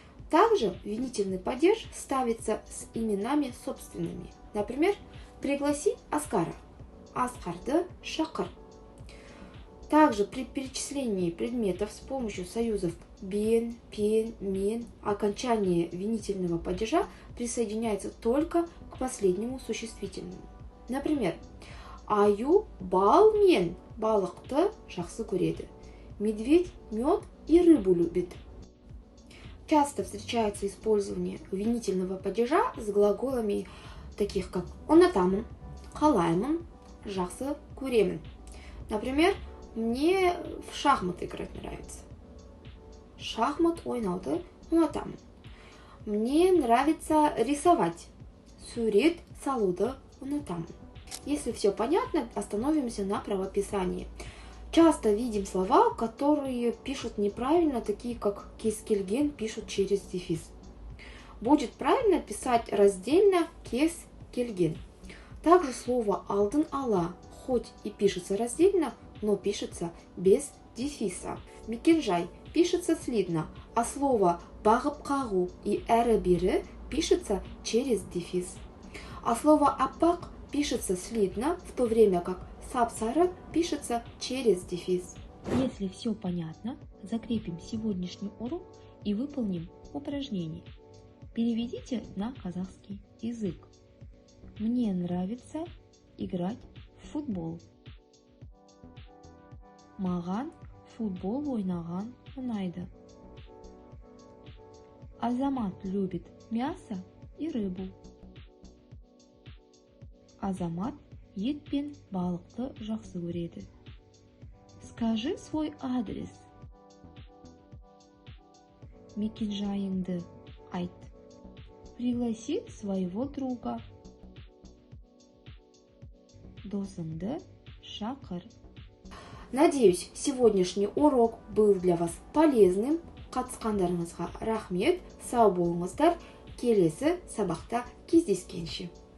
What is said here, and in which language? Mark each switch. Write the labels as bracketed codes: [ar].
[ru] Также винительный падеж ставится с именами собственными. Например, пригласи Оскара. [kk] Асқарды шақыр. [ru] Также при перечислении предметов с помощью союзов бен, пен, мен окончание винительного падежа присоединяется только к последнему существительному. [kk] Например, Аю бал мен балықты жақсы көреді. [ru] Медведь мед и рыбу любит. Часто встречается использование винительного падежа с глаголами таких как ұнатамын, қалаймын, жақсы көремін. Например, мне в шахматы играть нравится. [kk] Шахмат ойнауды ұнатамын. [ru] Мне нравится рисовать. [kk] Сурет салуды ұнатамын. [ru] Если все понятно, остановимся на правописании. Часто видим слова, которые пишут неправильно, такие как кез келген пишут через дефис. Будет правильно писать раздельно кез келген. Также слово алдын ала, хоть и пишется раздельно, но пишется без дефиса. Мекенжай пишется слитно, а слово бағып қағу и әрі-бері пишется через дефис. А слово аппақ пишется слитно, в то время как сап-сары пишется через дефис. Если все понятно, закрепим сегодняшний урок и выполним упражнение. Переведите на казахский язык. Мне нравится играть в футбол. [kk] Маған футбол ойнаған ұнайды. [ru] Азамат любит мясо и рыбу. [kk] Азамат ет пен балықты жақсы көреді. [ru] Скажи свой адрес. [kk] Мекенжайыңды айт. [ru] Пригласи своего друга. [kk] Досыңды шақыр. [ru] Надеюсь, сегодняшний урок был для вас полезным. [kk] Қатысқандарыңызға рахмет. Сау болыңыздар. Келесі сабақта кездескенше.